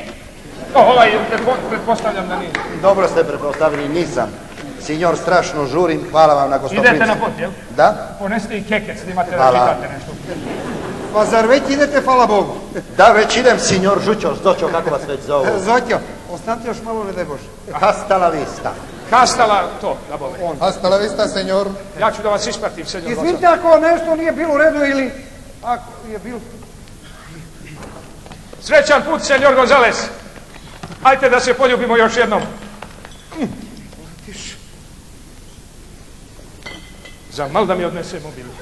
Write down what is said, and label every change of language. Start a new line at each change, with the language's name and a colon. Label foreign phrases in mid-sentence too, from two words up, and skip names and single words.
Serbian: Pretpostavljam da nije. Dobro ste pretpostavili, nisam. Signor, strašno žurim, hvala vam na gostoprinstvu. Idete na put, jel? Da. Ponesite i kekec, da imate da čitate nešto. Pa zar već idete, hvala Bogu? Da, već idem, signor Žućo, Zoćo, kako vas već zovu? Zoćo, ostanite još malo, ne daj Bože.
Spanish: Hasta la vista.
Serbian: Hastala, to, da bole.
Spanish: Hasta la vista, senjor.
Serbian: Ja ću da vas ispratim, senjor Gonzalez. Izvinite ako nešto nije bilo u redu ili... Ako je bilo... Srećan put, senjor Gonzalez. Hajde da se poljubimo još jednom. Za mal da mi odnese mobil.